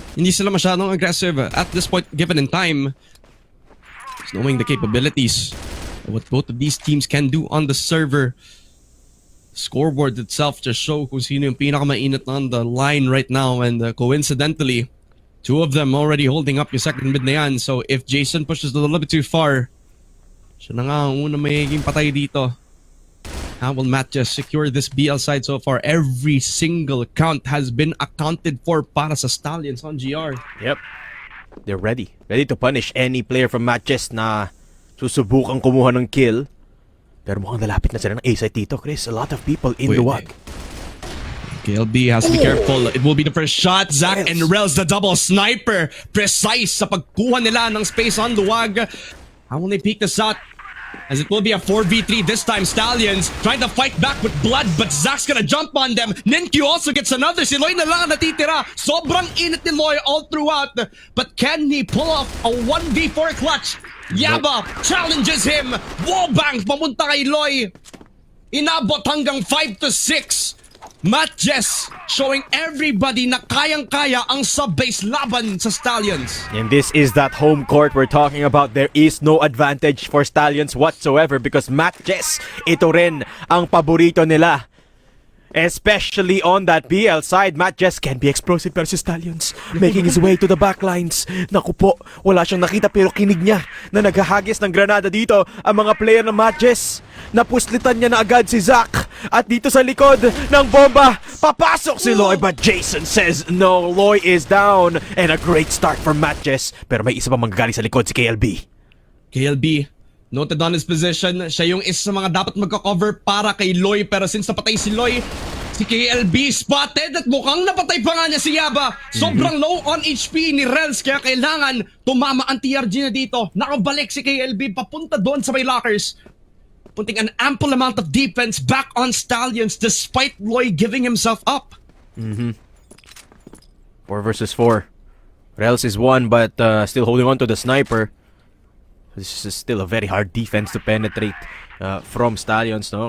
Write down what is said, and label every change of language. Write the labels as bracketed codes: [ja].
[tl] Hindi sila masyadong [en] aggressive at this point given in time. Just knowing the capabilities of what both of these teams can do on the server. Scoreboard itself just show [tl] kung sino yung pinakamainit [en] on the line right now, and coincidentally, two of them already holding up yung second mid na yan. So if Jason pushes a little bit too far, [tl] siya na nga ang unang magiging patay dito. [en] How will MATTJESS secure this BL side so far? Every single count has been accounted for [tl] para sa [en] Stallions on GR. Yep. They're ready. Ready to punish any player from MATTJESS [tl] na susubukang kumuha ng kill. Pero mukhang lalapit na sila ng A-site dito, Chris. [en] A lot of people in the WAG. KLB has to be careful. It will be the first shot. Zach and Rels, the double sniper. Precise [tl] sa pagkuha nila ng [en] space on the WAG. How will they peek this out? As it will be a 4v3 this time. Stallions trying to fight back with blood, but Zach's gonna jump on them. Ninkyu also gets another. [tl] Si Loy na lang ang natitira. Sobrang init ni Loy all throughout. [en] But can he pull off a 1v4 clutch? Yaba challenges him. Wallbang [tl] pamunta kay Loy. Inabot hanggang 5-6. [en] MATTJESS showing everybody [tl] na kayang-kaya ang sub-base laban sa Stallions. [en] And this is that home court we're talking about. There is no advantage for Stallions whatsoever because MATTJESS, [tl] ito rin ang paborito nila. [en] Especially on that BL side, MATTJESS can be explosive [tl] pero si Stallions [en] making his way to the backlines. [tl] Naku po, wala siyang nakita pero kinig niya na naghahagis ng granada dito ang mga player ng MATTJESS. Napuslitan niya na agad si Zach at dito sa likod ng bomba, papasok si Loy [en] but Jason says no, Loy is down and a great start for MATTJESS [tl] pero may isa pa manggagaling sa likod si KLB. [en] KLB noted on his position. [tl] Siya yung isa sa mga dapat magka-cover para kay Loy. Pero since napatay si Loy, si KLB spotted at mukhang napatay pa nga niya si Yaba. Sobrang [en] low on HP [tl] ni Rels kaya kailangan tumama ang TRG na dito. Nakabalik si KLB papunta doon sa may lockers. [en] Punting an ample amount of defense back on Stallions despite Loy giving himself up. 4 versus 4. Rels is 1 but still holding on to the sniper. This is still a very hard defense to penetrate from Stallions, no?